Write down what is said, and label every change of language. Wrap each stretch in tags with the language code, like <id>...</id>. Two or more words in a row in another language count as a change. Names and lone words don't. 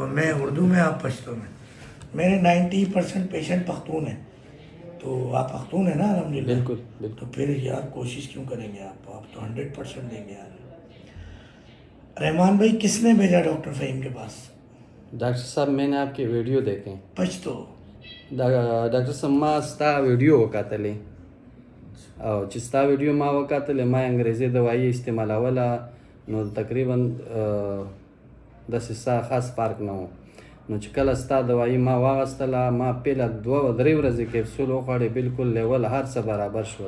<ur>میں اردو میں، آپ پشتو میں۔ میرے 90% پیشنٹ پختون ہیں، تو آپ پختون ہیں نا الحمدللہ؟ بالکل بالکل۔ تو پھر یار کوشش کیوں کریں گے آپ تو 100% دیں گے یار۔ رحمان بھائی کس نے بھیجا ڈاکٹر فہیم کے پاس؟ ڈاکٹر صاحب میں نے آپ کی ویڈیو دیکھیں۔ پشتو</ur> <ps>ډاکټر صاحب ما ستا ویډیو وکتلې او چې ستا ویډیو ما وکتلې ما انګریزي دوايي استعمالوله نو تقریبا داسې ستا خاص فرق نه و. نو چې کله ستا دوايي ما واغستله ما پیله 2-3 ورځې کیپسول وخوړې بالکل لیول هر څه برابر شول.</ps>